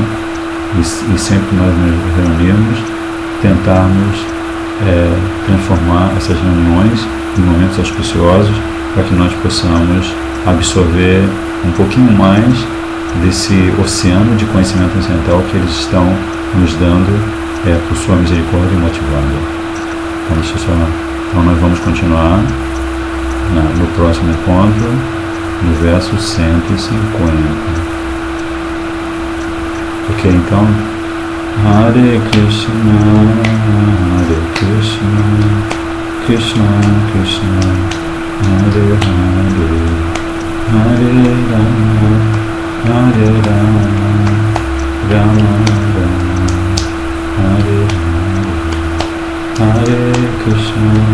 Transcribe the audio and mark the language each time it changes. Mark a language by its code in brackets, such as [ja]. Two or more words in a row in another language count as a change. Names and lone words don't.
[pt] E sempre que nós nos reunirmos, tentarmos transformar essas reuniões em momentos auspiciosos para que nós possamos absorver um pouquinho mais desse oceano de conhecimento transcendental que eles estão nos dando por sua misericórdia motivada. Então nós vamos continuar no próximo encontro, no verso 150. Ok, então, Hare Krishna, Krishna Krishna, Hare Hare, Hare Rama, Rama Rama, Hare Hare, Hare Krishna,